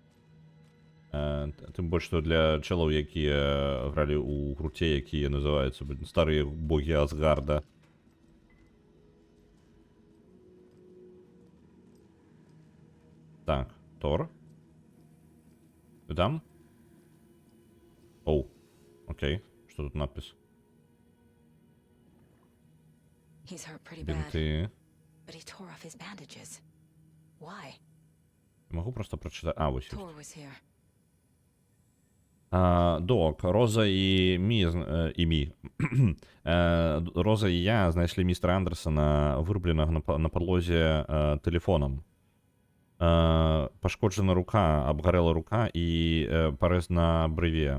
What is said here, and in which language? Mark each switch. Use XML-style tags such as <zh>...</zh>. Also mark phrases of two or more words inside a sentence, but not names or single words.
<be>Тым больш, што для чэлаў, якія гралі ў гурце, якія называюцца старыя богі Асгарда. Так, Тор. Ты там? Оу, окей. Што тут надпіс?</be> <en>He's hurt pretty bad,</en> <be>Бінты.</be> <en>but he tore off his bandages. Why?</en> <ru>Могу просто прочитать.</ru> <be>А, ось.</be> <en>Tor was here.</en> <be>Док, Роза і Мі. Роза і я знайшлі містера Андерсона вырубленага на падлозе тэлефонам. Пашкоджана рука, абгарэла рука і парэз на брыве.</be>